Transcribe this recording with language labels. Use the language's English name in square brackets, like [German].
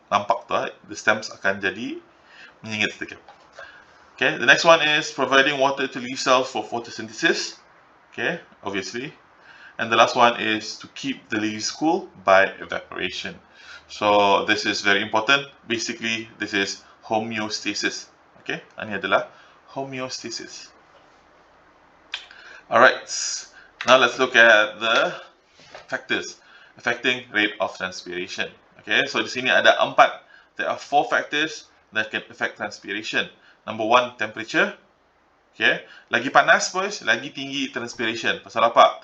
[Malay] Nampak tu, [English] the stems [Malay] akan jadi menyengit sedikit. [English] Okay, the next one is providing water to leaf cells for photosynthesis. Okay, obviously. And the last one is to keep the leaves cool by evaporation. So this is very important. Basically, this is homeostasis. [Malay] Okay, ini adalah homeostasis. [English] Alright, now let's look at the factors affecting rate of transpiration. Okay, so [Malay] di sini ada 4. [English] There are 4 factors that can affect transpiration. Number 1, temperature. [Malay] Okay, lagi panas, boys, lagi tinggi transpiration. Pasal apa?